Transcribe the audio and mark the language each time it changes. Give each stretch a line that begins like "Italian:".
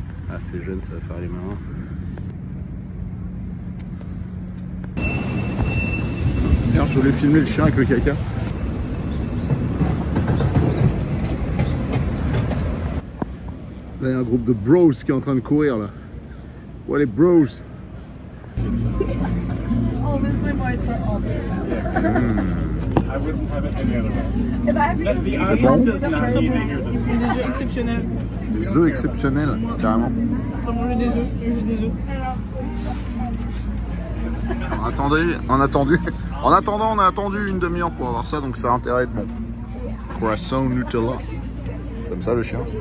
French: Ah c'est jeune, ça va faire les marins. Merde, je voulais filmer le chien avec le caca. Là, il y a un groupe de bros qui est en train de courir là. Ouais, les bros.
English: Always my voice for all the I wouldn't have it any other way. If I have to go audience does not need to hear this.
French: Des jeux exceptionnels. Des œufs exceptionnels, carrément. Faut manger des œufs, juste des œufs. Attendez, en attendant, on a attendu une demi-heure pour avoir ça, donc ça a intérêt de bon. Croissant Nutella. Comme ça le chien.